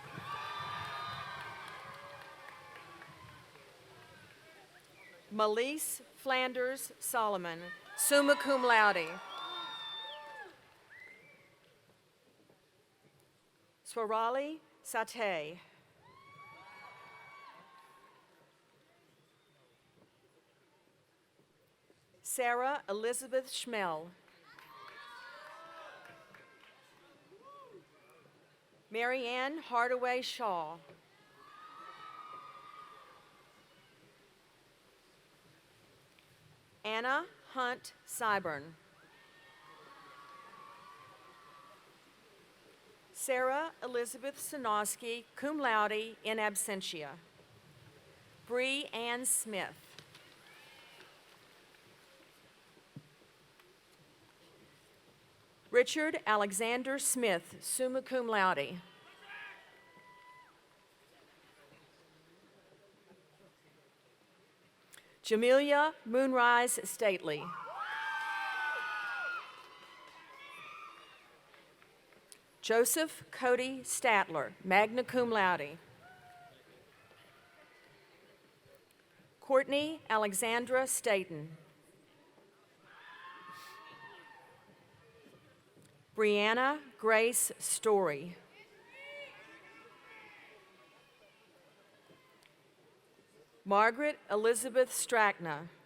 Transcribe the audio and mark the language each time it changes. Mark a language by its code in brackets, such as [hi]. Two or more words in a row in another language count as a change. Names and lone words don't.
[en] Malise Flanders Solomon, [la] summa cum laude. [en] Swarali Satay. Sarah Elizabeth Schmel. Marianne Hardaway Shaw. Anna Hunt Syburn. Sarah Elizabeth Sanoski, [la] cum laude in absentia. [en] Bree Ann Smith. Richard Alexander Smith, [la] summa cum laude. [en] Jamelia Moonrise Stately. Joseph Cody Statler, [la] magna cum laude. [en] Courtney Alexandra Staten. Brianna Grace Story. Margaret Elizabeth Strackna.